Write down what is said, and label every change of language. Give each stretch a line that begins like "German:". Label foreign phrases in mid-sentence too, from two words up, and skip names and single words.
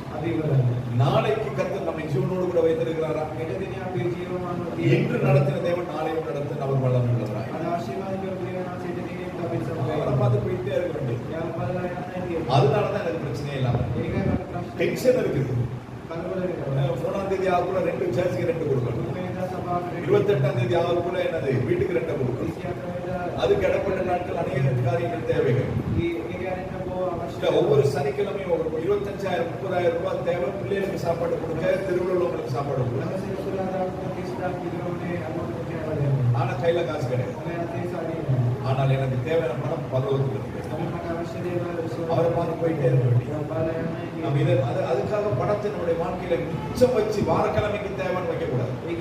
Sinhala: අපි ඉවරයි.
Tamil: நாளைக்கு கர்த்தர் நம்மை ஜீவனோடு கூட வைத்திருக்கிறாரா?
Sinhala: හෙට දිනේ අපේ ජීවමාන
Tamil: என்று நடத்தின தேவன் நாளையும் நடத்த அவர் வல்லமை உள்ளவராய்.
Sinhala: අද ආශිර්වාද කරපු දේවල් හෙට දිනේ අපි
Tamil: அவரை
Sinhala: සම්පූර්ණ
Tamil: பார்த்து போயிட்டே இருக்க வேண்டும்.
Sinhala: යාම බලලා යන්නයි තියෙන්නේ.
Tamil: அதனாலதான் எனக்கு பிரச்சனையே இல்லாம
Sinhala: ඒකයි මට ප්‍රශ්නේ.
Tamil: டென்ஷன் இருக்குது.
Sinhala: කලබල වෙනවා.
Tamil: 4ஆம் தேதி ஆகுள்ள 2 சர்ச்சுக்கு 2 கொடுக்கணும்.
Sinhala: මේකද සභාවට
Tamil: 28ஆம் தேதி ஆகுள்ள என்னது வீட்டுக்கு 2 கொடுக்கணும்.
Sinhala: 24 වෙනිදා
Tamil: அதுக்கு இடப்பட்ட நாட்கள் அநேக காரியங்கள் தேவைகள்.
Sinhala: ඒ ගැන බොහෝ අවශ්‍ය
Tamil: இல்ல ஒவ்வொரு சனிக்கிழமையும் ஒரு 25,000 30,000 ரூபாய் தேவை பிள்ளைகளுக்கு சாப்பாடு கொடுக்க திருவிழாவுக்கு சாப்பாடு கொடுக்க ஆனா கையில காசு கிடையாது ஆனால் எனக்கு தேவையான பணம் பரலோகத்துக்கு இருக்கு அவரை பார்த்து போயிட்டே இருக்க வேண்டியது நம்ம இதை அதுக்காக பணத்தை நம்முடைய வாழ்க்கையில மிச்சம் வச்சு வாரக்கிழமைக்கு தேவைன்னு வைக்க கூடாது